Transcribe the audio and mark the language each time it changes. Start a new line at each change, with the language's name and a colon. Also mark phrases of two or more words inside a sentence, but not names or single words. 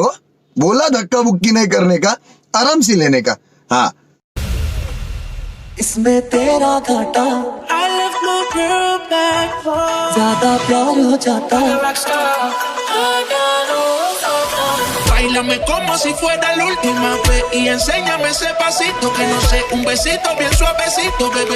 Hindi: बोला धक्का बुक्की नहीं करने का, आराम से लेने का। हाँ, इसमें तेरा घाटा, ज्यादा प्यार हो जाता।
Spanish: Báilame como si fuera la última vez y enséñame ese pasito que no sé, un besito bien suavecito, bebé.